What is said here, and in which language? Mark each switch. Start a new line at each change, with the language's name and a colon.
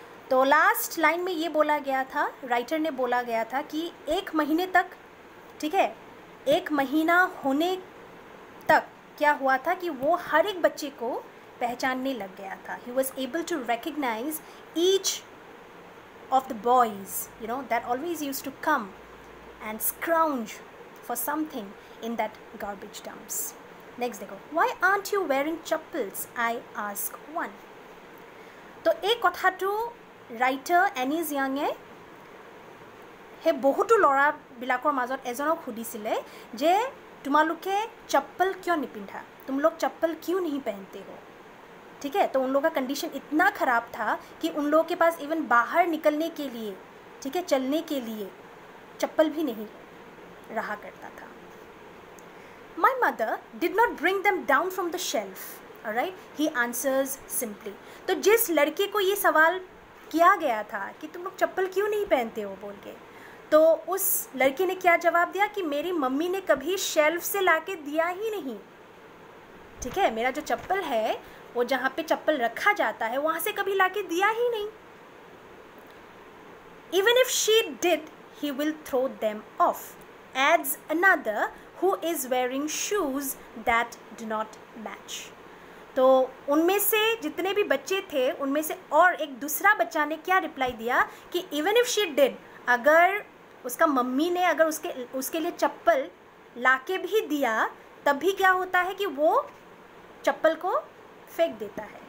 Hindi: तो last line में ये बोला गया था, राइटर ने बोला गया था कि 1 महीने तक, ठीक है, 1 महीना होने तक क्या हुआ था कि वो हर एक बच्चे को पहचानने लग गया था.
English: He was able to recognise each of the boys, you know, that always use to come and scrounge for something in that garbage dumps. Next देखो, why aren't you wearing chappals? I ask one.
Hindi: तो एक
Assamese: কথাটো writer anise য়াঙে হে বহুতো ল'ৰাবিলাকৰ মাজত এজনক সুধিছিলে যে তোমালোকে
Hindi: चप्पल क्यों नहीं पिंधा, तुम लोग चप्पल क्यों नहीं पहनते हो. ठीक है, तो उन लोगों का कंडीशन इतना ख़राब था कि उन लोगों के पास इवन बाहर निकलने के लिए, ठीक है, चलने के लिए चप्पल भी नहीं रहा करता था.
English: My mother did not bring them down from the shelf. Alright, he answers simply.
Hindi: तो जिस लड़के को ये सवाल किया गया था कि तुम लोग चप्पल क्यों नहीं पहनते हो बोल के, तो उस लड़के ने क्या जवाब दिया कि मेरी मम्मी ने कभी शेल्फ से लाके दिया ही नहीं. ठीक है, मेरा जो चप्पल है वो जहाँ पे चप्पल रखा जाता है वहाँ से कभी लाके दिया ही नहीं.
English: Even if she did, he will throw them off, adds another who is wearing shoes that do not match.
Hindi: तो उनमें से जितने भी बच्चे थे उनमें से और एक दूसरा बच्चा ने क्या रिप्लाई दिया कि
English: even if she did,
Hindi: अगर उसका मम्मी ने अगर उसके लिए चप्पल लाके भी दिया तब भी क्या होता है कि वो चप्पल को फेंक देता है.